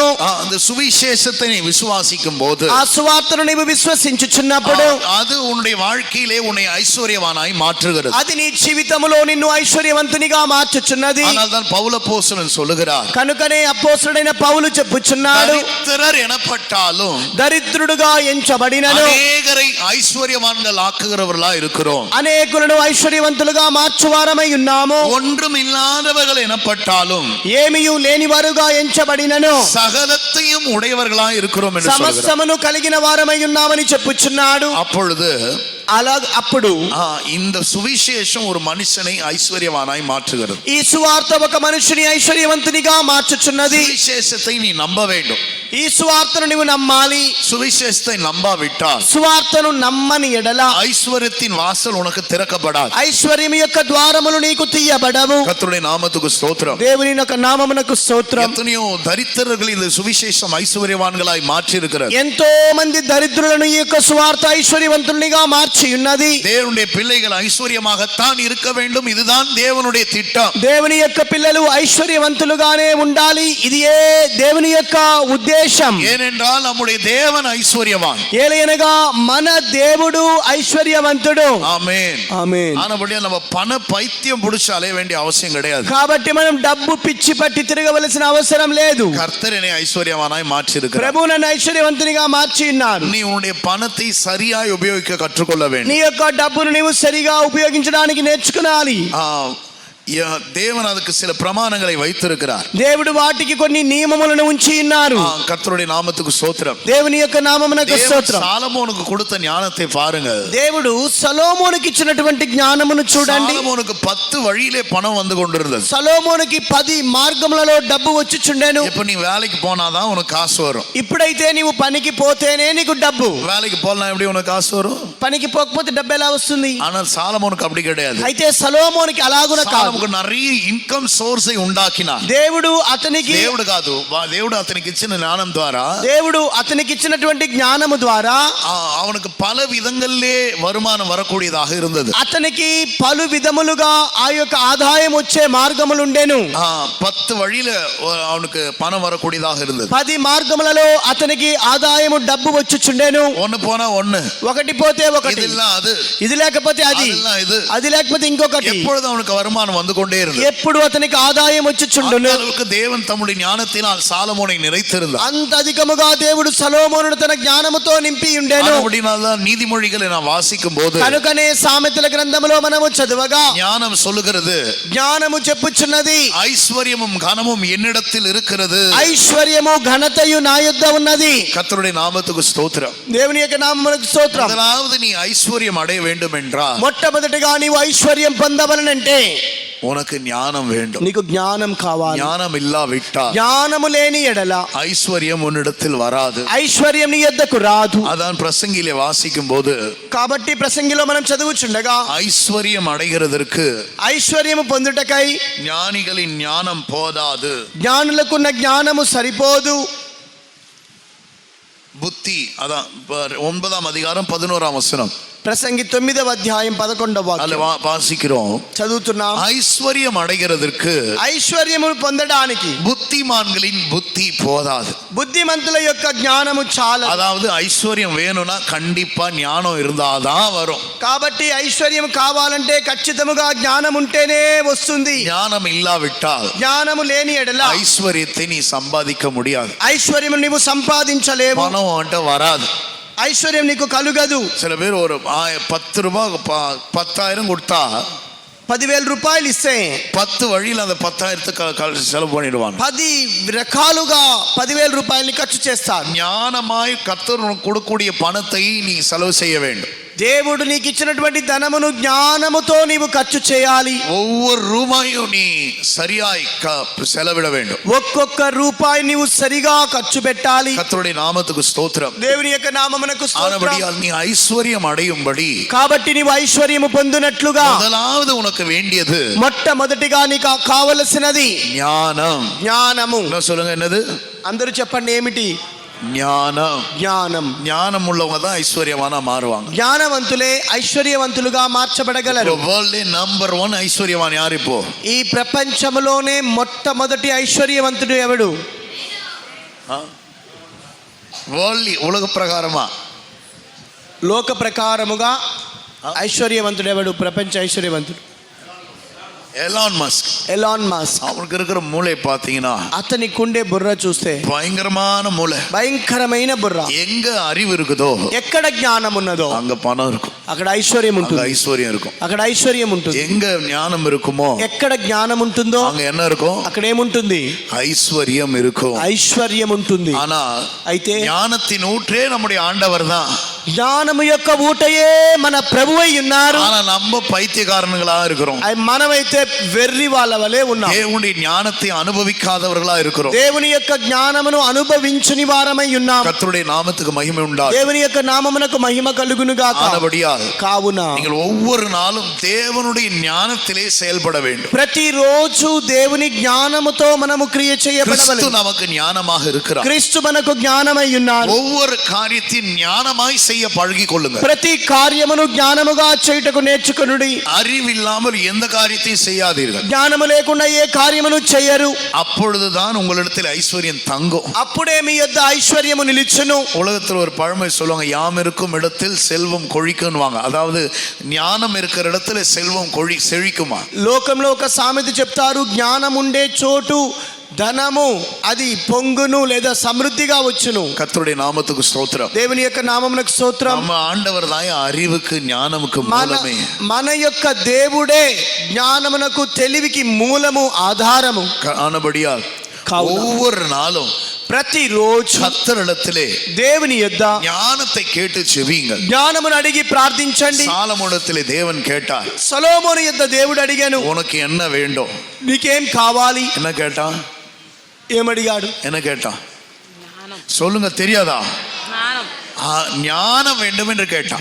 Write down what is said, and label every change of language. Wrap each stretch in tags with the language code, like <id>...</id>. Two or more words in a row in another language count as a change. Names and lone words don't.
<ta>அந்த சுவிசேஷத்தை நீ விசுவாசிக்கும் போது,</ta> <te>ఆ సువార్తను నీవు విశ్వసించుచున్నప్పుడు</te> <ta>அது உன்னுடைய வாழ்க்கையிலே உன்னை ஐஸ்வர்யவானாய் மாற்றுகிறது.</ta> <te>అది నీ జీవితంలో నిన్ను ఐశ్వర్యవంతునిగా మార్చుచున్నది.</te> <ta>ஆனால் தான் பவுல் அப்போஸ்தலன் சொல்லுகிறார்,</ta> <te>కనుకనే అపోస్తలుడైన పౌలు చెప్పుచున్నాడు,</te> <ta>దరిద్రர் எனப்பட்டாலும்</ta> <te>దరిద్రుడుగా ఎంచబడినను</te> <ta>அநேகரை ஐஸ்வர்யவான்கள் ஆக்குகிறவர்களா இருக்கிறோம்.</ta> <te>అనేకులను ఐశ్వర్యవంతులుగా మార్చువారమై ఉన్నాము.</te> <ta>ஒன்றும் இல்லாதவர்கள் எனப்பட்டாலும்</ta> <te>ఏమీయు లేనివారుగా ఎంచబడినను</te> <ta>சகலத்தையும் உடையவர்களா இருக்கிறோம் என்று சொல்கிறார்.</ta> <te>సమస్తమును కలిగిన వారమై ఉన్నామని చెప్పుచున్నాడు.</te> <ta>அப்பொழுது</ta> <te>అప్పుడు</te> <ta>இந்த சுவிசேஷம் ஒரு மனுஷனை ஐஸ்வர்யவானாய் மாற்றுகிறது.</ta> <te>ఈ సువార్త ఒక మనుషుని ఐశ్వర్యవంతునిగా మార్చుచున్నది.</te> <ta>சுவிசேஷத்தை நீ நம்ப வேண்டும்.</ta> <te>ఈ సువార్తను నీవు నమ్మాలి.</te> <ta>சுவிசேஷத்தை நம்பாவிட்டால்</ta> <te>సువార్తను నమ్మని ఎడల</te> <ta>ஐஸ்வர்யத்தின் வாசல் உனக்கு திறக்கப்படாது.</ta> <te>ఐశ్వర్యం యొక్క ద్వారములు నీకు తీయబడవు.</te> <ta>கர்த்தருடைய நாமத்துக்கு ஸ்தோத்திரம்.</ta> <te>దేవుని యొక్క నామమునకు స్తోత్రం.</te> <ta>எத்தனையோ தரித்திரர்கள் இந்த சுவிசேஷம் ஐஸ்வர்யவான்களாய் மாற்றி இருக்கிறது.</ta> <te>ఎంతో మంది దరిద్రులను ఈ యొక్క సువార్త ఐశ్వర్యవంతునిగా మార్చి ఉన్నది.</te> <ta>தேவனுடைய பிள்ளைகள் ஐஸ்வர்யமாகத்தான் இருக்க வேண்டும். இதுதான் தேவனுடைய திட்டம்.</ta> <te>దేవుని యొక్క పిల్లలు ఐశ్వర్యవంతులుగానే ఉండాలి. ఇదియే దేవుని యొక్క ఉద్దేశం.</te> <ta>ஏனென்றால் நம்முடைய தேவன் ஐஸ்வர்யவான்.</ta> <te>ఏలయనగా మన దేవుడు ఐశ్వర్యవంతుడు.</te> <ta>ஆமென்.</ta> <te>ఆమేన్.</te> <ta>ஆனபடியால் நம்ம பண பைத்தியம் பிடிச்சு அலைய வேண்டிய அவசியம் கிடையாது.</ta> <te>కాబట్టి మనం డబ్బు పిచ్చి పట్టి తిరగవలసిన అవసరం లేదు.</te> <ta>கர்த்தர் என்னை ஐஸ்வர்யவானாய் மாற்றி இருக்கிறார்.</ta> <te>ప్రభు నన్ను ఐశ్వర్యవంతునిగా మార్చి ఉన్నారు.</te> <ta>நீ உன்னுடைய பணத்தை சரியாய் உபயோகிக்க கற்றுக்கொள்ள வேண்டும்.</ta> <te>నీ యొక్క డబ్బును నీవు సరిగా ఉపయోగించడానికి నేర్చుకోవాలి.</te> <ta>தேவன் அதுக்கு சில பிரமாணங்களை வைத்திருக்கிறார்.</ta> <te>దేవుడు వాటికి కొన్ని నియమములను ఉంచి ఉన్నారు.</te> <ta>கர்த்தருடைய நாமத்துக்கு ஸ்தோத்திரம்.</ta> <te>దేవుని యొక్క నామమునకు స్తోత్రం.</te> <ta>சாலமோனுக்கு கொடுத்த ஞானத்தை பாருங்க.</ta> <te>దేవుడు సొలొమోనుకి ఇచ్చినటువంటి జ్ఞానమును చూడండి.</te> <ta>சாலமோனுக்கு 10 வழியிலே பணம் வந்து கொண்டிருந்தது.</ta> <te>సొలొమోనుకి 10 మార్గములలో డబ్బు వచ్చుచుండెను.</te> <ta>இப்ப நீ வேலைக்கு போனாதான் உனக்கு காசு வரும்.</ta> <te>ఇప్పుడైతే నీవు పనికి పోతేనే నీకు డబ్బు.</te> <ta>வேலைக்கு போலாம் எப்படி உனக்கு காசு வரும்?</ta> <te>పనికి పోకపోతే డబ్బు ఎలా వస్తుంది?</te> <ta>ஆனால் సాలమోనుக்கு அப்படி கிடையாது.</ta> <te>అయితే సొలొమోనుకి అలాగున కాదు. நிறைய</te> <en>income source</en> <te>ఉండాకినాడు. దేవుడు అతనికి దేవుడు కాదు, దేవుడు అతనికి ఇచ్చిన జ్ఞానం ద్వారా, దేవుడు అతనికి ఇచ్చినటువంటి జ్ఞానము ద్వారా</te> <ta>அவனுக்கு பல விதங்களிலே வருமானம் வரக்கூடியதாக இருந்தது.</ta> <te>అతనికి పలు విధములుగా ఆ యొక్క ఆదాయం వచ్చే మార్గములు ఉండెను.</te> <ta>10 வழியில அவனுக்கு பணம் வரக்கூடியதாக இருந்தது.</ta> <te>10 మార్గములలో అతనికి ఆదాయము డబ్బు వచ్చుచుండెను.</te> <ta>ஒன்னு போனா ஒன்னு,</ta> <te>ఒకటి పోతే ఒకటి,</te> <ta>இதெல்லாம் அது,</ta> <te>ఇది లేకపోతే అది,</te> <ta>அதெல்லாம் இது,</ta> <te>అది లేకపోతే ఇంకొకటి.</te> <ta>எப்பொழுது அவனுக்கு வருமானம் வந்து கொண்டே இருந்தது.</ta> <te>ఎప్పుడు అతనికి ఆదాయం వచ్చుచుండును.</te> <ta>அளவுக்கு தேவன் தம்முடைய ஞானத்தினால் சாலமோனை நிறைத்திருந்தார்.</ta> <te>అంత అధికముగా దేవుడు సొలొమోనును తన జ్ఞానముతో నింపి ఉండెను.</te> <ta>அப்படினால்தான் நீதிமொழிகளை நான் வாசிக்கும் போது</ta> <te>కనుకనే సామెతల గ్రంథములో మనము చదువగా</te> <ta>ஞானம் சொல்லுகிறது,</ta> <te>జ్ఞానము చెప్పుచున్నది,</te> <ta>ஐஸ்வர்யமும் கனமும் என்னிடத்தில் இருக்கிறது.</ta> <te>ఐశ్వర్యము ఘనతయు నా యొద్ద ఉన్నది.</te> <ta>கர்த்தருடைய நாமத்துக்கு ஸ்தோத்திரம்.</ta> <te>దేవుని యొక్క నామమునకు స్తోత్రం.</te> <ta>முதலாவது நீ ஐஸ்வர்யம் அடைய வேண்டும் என்றால்</ta> <te>మొట్టమొదటిగా నీవు ఐశ్వర్యం పొందవలనంటే</te> <ta>உனக்கு ஞானம் வேண்டும்.</ta> <te>నీకు జ్ఞానం కావాలి.</te> <ta>ஞானம் இல்லாவிட்டால்</ta> <te>జ్ఞానము లేని ఎడల</te> <ta>ஐஸ்வர்யம் உன்னிடத்தில் வராது.</ta> <te>ఐశ్వర్యం నీ యొద్దకు రాదు.</te> <ta>அதான் பிரசங்கிலே வாசிக்கும் போது</ta> <te>కాబట్టి ప్రసంగిలో మనం చదువుచుండగా</te> <ta>ஐஸ்வர்யம் அடைகிறதற்கு</ta> <te>ఐశ్వర్యము పొందుటకై</te> <ta>ஞானிகளின் ஞானம் போதாது,</ta> <te>జ్ఞానులకున్న జ్ఞానము సరిపోదు.</te> <ta>புத்தி. அதான் 9ஆம் அதிகாரம் 11ஆம் வசனம்</ta> <te>ప్రసంగి 9వ అధ్యాయం 11వ</te> <ta>அதுல</ta> <te>వాక్యం</te> <ta>வாசிக்கிறோம்.</ta> <te>చదువుతున్నాం.</te> <ta>ஐஸ்வர்யம் அடைகிறதற்கு</ta> <te>ఐశ్వర్యము పొందడానికి</te> <ta>புத்திமான்களின் புத்தி போதாது.</ta> <te>బుద్ధిమంతుల యొక్క జ్ఞానము చాలా.</te> <ta>அதாவது ஐஸ்வர்யம் வேணும்னா கண்டிப்பா ஞானம் இருந்தாதான் வரும்.</ta> <te>కాబట్టి ఐశ్వర్యం కావాలంటే ఖచ్చితముగా జ్ఞానం ఉంటేనే వస్తుంది.</te> <ta>ஞானம் இல்லாவிட்டால்</ta> <te>జ్ఞానము లేని ఎడల</te> <ta>ஐஸ்வர்யத்தை நீ சம்பாதிக்க முடியாது.</ta> <te>ఐశ్వర్యం నీవు సంపాదించలేవు.</te> <ta>பணம் அவன்கிட்ட வராது.</ta> <te>ఐశ్వర్యం నీకు కలుగదు.</te> <ta>சில பேர் ஒரு 10 ரூபாய் 10,000 கொடுத்தா</ta> <te>10,000 రూపాయలు ఇస్తే</te> <ta>10 வழியில் அந்த 10,000 செலவு பண்ணிடுவாங்க.</ta> <te>10 రకాలుగా 10,000 రూపాయలని ఖర్చు చేస్తారు.</te> <ta>ஞானமாய் கர்த்தர் உனக்கு கொடுக்கக்கூடிய பணத்தை நீ செலவு செய்ய வேண்டும்.</ta> <te>దేవుడు నీకు ఇచ్చినటువంటి ధనమును జ్ఞానముతో నీవు ఖర్చు చేయాలి.</te> <ta>ஒவ்வொரு ரூபாயும் நீ சரியாய் செலவிட வேண்டும்.</ta> <te>ఒక్కొక్క రూపాయి నీవు సరిగా ఖర్చు పెట్టాలి.</te> <ta>கர்த்தருடைய நாமத்துக்கு ஸ்தோத்திரம்.</ta> <te>దేవుని యొక్క నామమునకు స్తోత్రం.</te> <ta>ஆனபடியால் நீ ஐஸ்வர்யம் அடையும்படி</ta> <te>కాబట్టి నీవు ఐశ్వర్యము పొందునట్లుగా</te> <ta>முதலாவது உனக்கு வேண்டியது</ta> <te>మొట్టమొదటిగా నీకు కావలసినది</te> <ta>ஞானம்.</ta> <te>జ్ఞానము.</te> <ta>என்ன சொல்லுங்க, என்னது?</ta> <te>అందరూ చెప్పండి ఏమిటి?</te> <ta>ஞானம்.</ta> <te>జ్ఞానం.</te> <ta>ஞானம் உள்ளவங்க தான் ஐஸ்வர்யவானா மாறுவாங்க.</ta> <te>జ్ఞానవంతులే ఐశ్వర్యవంతులుగా మార్చబడగలరు.</te> <en>world number</en> <ta>1 ஐஸ்வர்யவான் யாரு இப்போ?</ta> <te>ఈ ప్రపంచంలోనే మొట్టమొదటి ఐశ్వర్యవంతుడు ఎవడు? వరల్డ్</te> <ta>உலக பிரகாரமா?</ta> <te>లోక ప్రకారముగా ఐశ్వర్యవంతుడు ఎవడు? ప్రపంచ ఐశ్వర్యవంతుడు ఎలాన్ మస్క్. ఎలాన్ మస్క్.</te> <ta>அவனுக்கு இருக்கிற மூளை பாத்தீங்கன்னா</ta> <te>అతనికి ఉండే బుర్ర చూస్తే</te> <ta>பயங்கரமான மூளை.</ta> <te>భయంకరమైన బుర్ర.</te> <ta>எங்க அறிவு இருக்குதோ</ta> <te>ఎక్కడ జ్ఞానం ఉన్నదో</te> <ta>அங்க பணம் இருக்கும்,</ta> <te>అక్కడ ఐశ్వర్యం ఉంటుంది.</te> <ta>ஐஸ்வர்யம் இருக்கும்.</ta> <te>అక్కడ ఐశ్వర్యం ఉంటుంది.</te> <ta>எங்க ஞானம் இருக்குமோ</ta> <te>ఎక్కడ జ్ఞానం ఉంటుందో</te> <ta>அங்க என்ன இருக்கும்?</ta> <te>అక్కడ ఏముంటుంది?</te> <ta>ஐஸ்வர்யம் இருக்கும்.</ta> <te>ఐశ్వర్యం ఉంటుంది.</te> <ta>ஆனா</ta> <te>అయితే</te> <ta>ஞானத்தின் ஊற்றே நம்முடைய ஆண்டவர் தான்.</ta> <te>జ్ఞానము యొక్క ఊటయే మన ప్రభువై ఉన్నారు.</te> <ta>ஆனா நம்ம பைத்தியக்காரனுங்களா இருக்கிறோம்.</ta> <te>మనమైతే వెర్రి వాళ్ళ వలె ఉన్నాం.</te> <ta>దేవుని ஞானத்தை அனுபவிக்காதவர்களா இருக்கிறோம்.</ta> <te>దేవుని యొక్క జ్ఞానమును అనుభవించని వారమై ఉన్నాం.</te> <ta>கர்த்தருடைய நாமத்துக்கு மகிமை உண்டாகும்.</ta> <te>దేవుని యొక్క నామమునకు మహిమ కలుగును గాక.</te> <ta>ஆனபடியால்</ta> <te>కావున</te> <ta>நீங்கள் ஒவ்வொரு நாளும் தேவனுடைய ஞானத்திலே செயல்பட வேண்டும்.</ta> <te>ప్రతిరోజు దేవుని జ్ఞానముతో మనము క్రియ</te> <ta>கிறிஸ்து</ta> <te>చేయబడవలెను.</te> <ta>நமக்கு ஞானமாக இருக்கிறார்.</ta> <te>క్రీస్తు మనకు జ్ఞానమై ఉన్నారు.</te> <ta>ஒவ்வொரு காரியத்தையும் ஞானமாய் செய்ய பழகிக் கொள்ளுங்க.</ta> <te>ప్రతి కార్యమును జ్ఞానముగా చేయుటకు నేర్చుకొనుడి.</te> <ta>அறிவில்லாமல் எந்த காரியத்தையும் செய்யாதீர்கள்.</ta> <te>జ్ఞానము లేకుండా ఏ కార్యమును చేయరు.</te> <ta>அப்பொழுதுதான் உங்களிடத்தில் ஐஸ்வர்யம் தங்கும்.</ta> <te>అప్పుడే మీ యొద్ద ఐశ్వర్యము నిలిచును.</te> <ta>உலகத்தில் ஒரு பழமொழி சொல்லுவாங்க, யாம் இருக்கும் இடத்தில் செல்வம் கொழிக்குன்னுவாங்க. அதாவது ஞானம் இருக்கிற இடத்துல செல்வம் செழிக்குமா.</ta> <te>లోకంలో ఒక సామెత చెప్తారు, జ్ఞానం ఉండే చోటు ధనము అది పొంగును లేదా సమృద్ధిగా వచ్చును.</te> <ta>கர்த்தருடைய நாமத்துக்கு ஸ்தோத்திரம்.</ta> <te>దేవుని యొక్క నామమునకు స్తోత్రం.</te> <ta>நம்ம ஆண்டவர் தான் அறிவுக்கு ஞானமுக்கு மூலமே.</ta> <te>మన యొక్క దేవుడే జ్ఞానమునకు తెలివికి మూలము ఆధారము.</te> <ta>ஆனபடியால் ஒவ்வொரு நாளும்</ta> <te>ప్రతిరోజు</te> <ta>கர்த்தரிடத்திலே</ta> <te>దేవుని యొద్ద</te> <ta>ஞானத்தை கேட்டு செவியுங்கள்.</ta> <te>జ్ఞానమును అడిగి ప్రార్థించండి.</te> <ta>சாலமோனிடத்திலே தேவன் கேட்டார்,</ta> <te>సొలొమోను యొద్ద దేవుడు అడిగాను,</te> <ta>உனக்கு என்ன வேண்டும்?</ta> <te>నీకేం కావాలి?</te> <ta>என்ன கேட்டான்?</ta> <te>ఏమడిగాడు?</te> <ta>என்ன கேட்டான்? சொல்லுங்க, தெரியாதா? ஞானம் வேண்டும் என்று கேட்டான்.</ta>